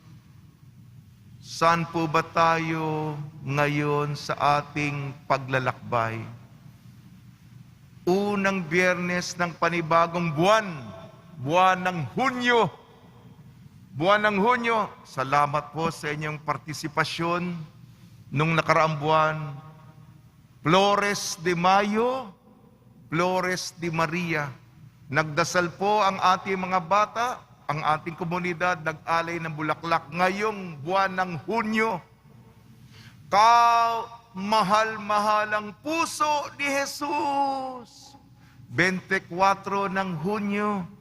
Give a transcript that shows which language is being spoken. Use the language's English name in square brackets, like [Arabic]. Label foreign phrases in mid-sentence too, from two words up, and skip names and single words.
[Filipino] Saan po ba tayo ngayon sa ating paglalakbay? Unang Biyernes ng panibagong buwan, buwan ng Hunyo. Buwan ng Hunyo, salamat po sa inyong partisipasyon nung nakaraang buwan. Flores de Mayo, Flores de Maria. Nagdasal po ang ating mga bata, ang ating komunidad, nag-alay ng bulaklak ngayong buwan ng Hunyo. Mahal-mahalang puso ni Jesus. 24 ng Hunyo.